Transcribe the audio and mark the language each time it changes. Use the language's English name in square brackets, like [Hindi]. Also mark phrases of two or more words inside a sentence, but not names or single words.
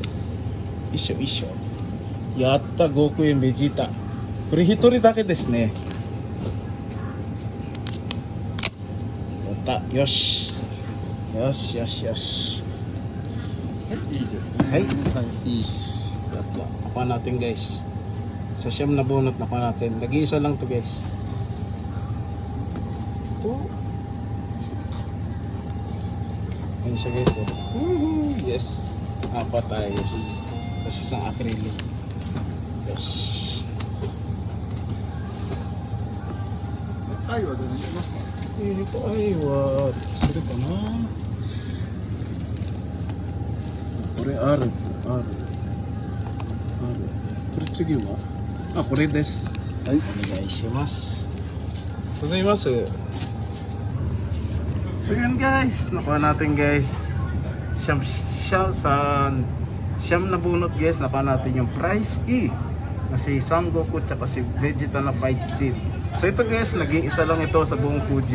[Japanese] いいショー、いいショー。やった、5億円ベジータ。これ一人だけですね。やった、よし。よしよしよし。いいですね。はい、 [Filipino] はい、is. Tatlo. Nakuha natin guys. Sa siyam na bunot nakuha natin. Nag-iisa lang to guys. Ito. Ano siya guys? Woohoo! Yes. Apat ayos. Tapos isang acrylic. Yes. [Japanese] 愛はどれにしますか？愛はそれかな。これある。これ次はこれです。はい、お願いします。ございます。 [Filipino] So yun guys, nakuha natin guys. Siyam na bunot guys, nakuha natin yung price E. Kasi Son Goku tsaka si Vegeta na fight seed. So ito guys, naging isa lang ito sa buong Fuji.